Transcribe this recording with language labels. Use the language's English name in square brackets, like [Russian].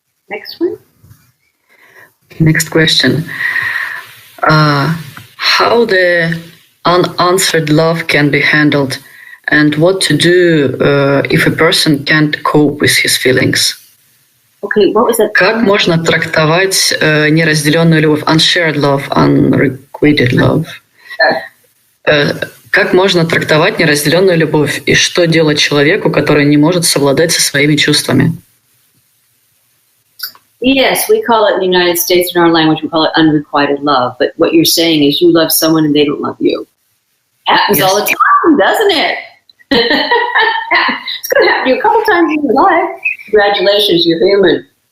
[English] Next one. Next question. How the unanswered love can be handled and what to do if a person can't cope with his feelings? Okay, what was that? [Russian] Как можно трактовать неразделенную любовь, [English] unshared love, unrequited love? [Russian] Как можно трактовать неразделенную любовь и что делать человеку, который не может совладать со своими чувствами? [English] Yes, we call it in the United States, in our language, we call it unrequited love. But what you're saying is you love someone and they don't love you. Happens all the time, doesn't it? It's going to happen to you a couple times in your life. Congratulations, you're human.